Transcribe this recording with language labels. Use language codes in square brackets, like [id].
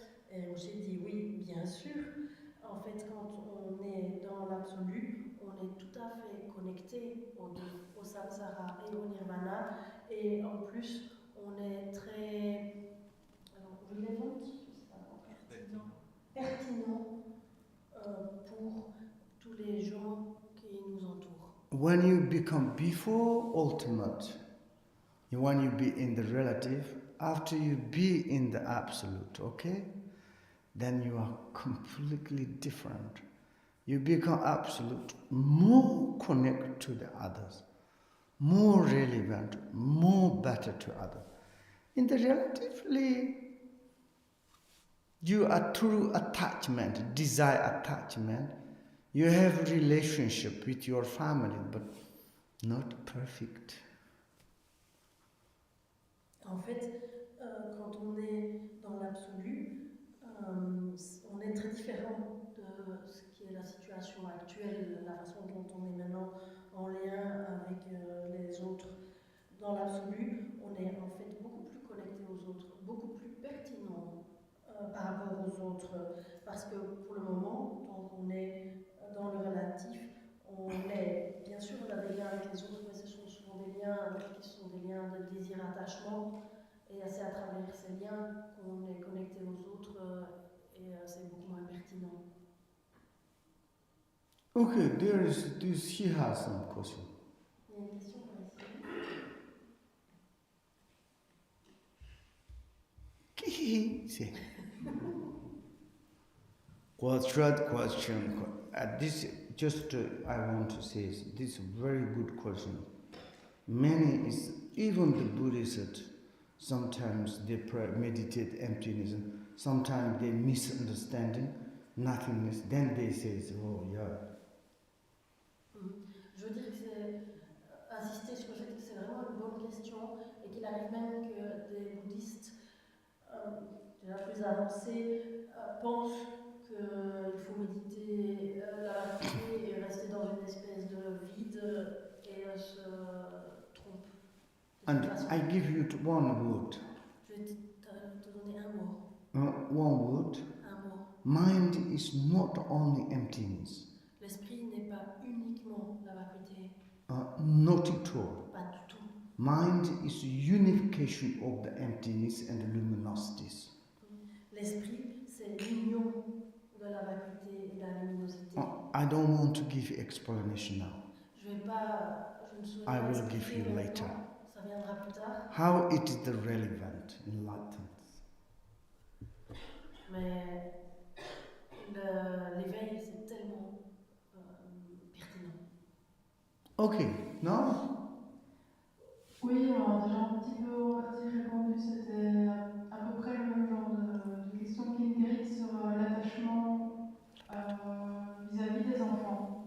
[fr] Et Rinpoche dit oui, bien sûr. En fait, quand on est dans l'absolu, on est tout à fait connecté aux deux, au samsara et au nirvana. Et en plus, on est très relevant, je sais pas, pertinent pour tous les gens qui nous entourent. [en] When you become before ultimate, when you be in the relative, after you be in the absolute, okay? Then you are completely different. You become absolute, more connected to the others, more relevant, more better to others. In the relatively, you are through attachment, desire attachment. You have relationship with your family, but not perfect. [fr] En fait, quand on est dans l'absolu, on est très différent de ce qui est la situation actuelle, la façon dont on est maintenant en lien avec les autres. Dans l'absolu, on est en fait beaucoup plus connecté aux autres, beaucoup plus pertinent par rapport aux autres, parce que pour le moment, tant qu'on est dans le relatif, on est, bien sûr, on a des liens avec les autres, mais ce sont souvent des liens qui sont des liens de désir-attachement, et c'est à travers ces liens qu'on est connecté aux autres, et c'est beaucoup moins pertinent. [en] Okay, she has some question. [fr] Il y a une question par ici. [en] See. Third question. This just I want to say this is a very good question. Many is even the Buddhists sometimes they meditate emptiness. Sometimes they misunderstanding nothingness. Then they say, "Oh yeah." [fr] Je veux dire que c'est insister sur le fait que c'est vraiment une bonne question et qu'il arrive même que des bouddhistes déjà plus avancés pensent qu'il faut méditer la vacuité et rester dans une espèce de vide et se trompe. [en] And I give you one word. [fr] Je vais te donner un mot. [en] One word. [fr] Un mot. [en] Mind is not only emptiness. [fr] L'esprit n'est pas uniquement la vacuité. [en] Not at all. [fr] Pas du tout. [en] Mind is unification of the emptiness and the luminosities. [fr] L'esprit, c'est l'union de la vacuité et de la luminosité. [en] I don't want to give you explanation now. [fr] Je ne saurais [en] I [fr] pas [en] will [fr] expliquer [en] give you later. [fr] maintenant. Ça viendra plus tard. [en] How it is the relevant enlightenment. [fr] Mais l'éveil, c'est tellement pertinent. [en] Okay, now? [fr] Oui, alors déjà un petit peu en partie répondu, c'était à peu près le même genre de question qu'Ingrid sur l'attachement vis-à-vis des enfants.